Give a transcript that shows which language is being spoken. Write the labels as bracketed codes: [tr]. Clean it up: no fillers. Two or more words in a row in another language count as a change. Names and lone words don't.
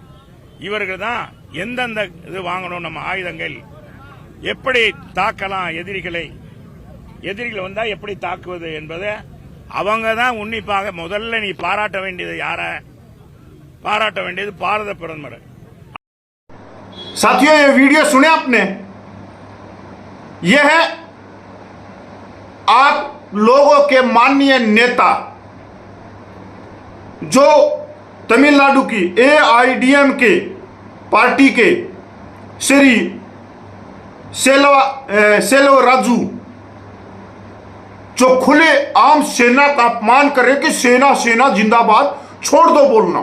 [ta] இவர்கள் தான் எந்தெந்த இது வாங்கணும், நம்ம ஆயுதங்கள் எப்படி தாக்கலாம், எதிரிகள் வந்தா எப்படி தாக்குவது என்பதை அவங்க தான் உன்னிப்பாக. முதல்ல நீ பாராட்ட வேண்டியது யார? பாராட்ட வேண்டியது பாரத பிரதமர். [hi] साथियों, ये वीडियो सुने आपने, यह है आप लोगों के माननीय नेता जो तमिलनाडु की एआईडीएमके पार्टी के श्री सेलूर राजू, जो खुले आम सेना का अपमान करे कि सेना जिंदाबाद, छोड़ दो बोलना।